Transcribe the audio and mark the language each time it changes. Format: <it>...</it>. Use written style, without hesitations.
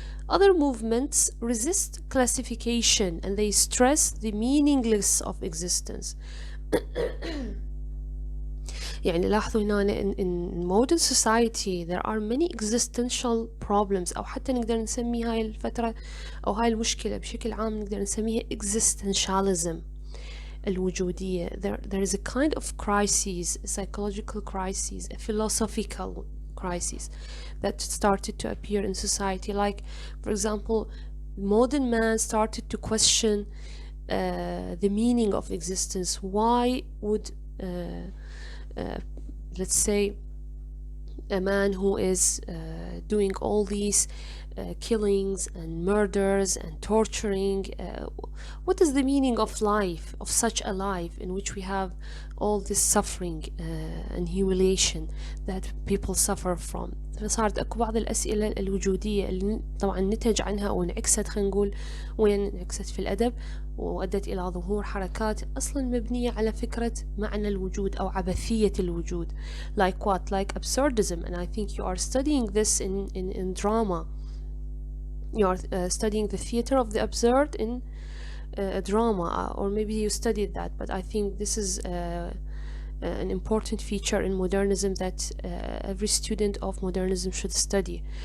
<en>Other movements resist classification and they stress the meaningless of existence.</en> <ar>يعني لاحظوا هنا</ar> <en>in modern society there are many existential problems,</en> <ar>أو حتى نقدر نسمي هاي الفترة أو هاي المشكلة بشكل عام نقدر نسميها existentialism, الوجودية.</ar> <en>There is a kind of crisis, a psychological crisis, a philosophical crisis that started to appear in society. Like, for example, modern man started to question the meaning of existence. Why would let's say a man who is doing all these killings and murders and torturing, what is the meaning of life, of such a life in which we have all this suffering and humiliation that people suffer from?</en> <ar>فصارت أكو بعض الأسئلة الوجودية اللي طبعا نتج عنها أو انعكست، خلينا نقول وين انعكست في الأدب وأدت إلى ظهور حركات أصلا مبنية على فكرة معنى الوجود أو عبثية الوجود.</ar> <en>Like what? Like absurdism. And I think you are studying this in drama. You are studying the theater of the absurd in drama, or maybe you studied that, but I think this is an important feature in modernism that every student of modernism should study.</en>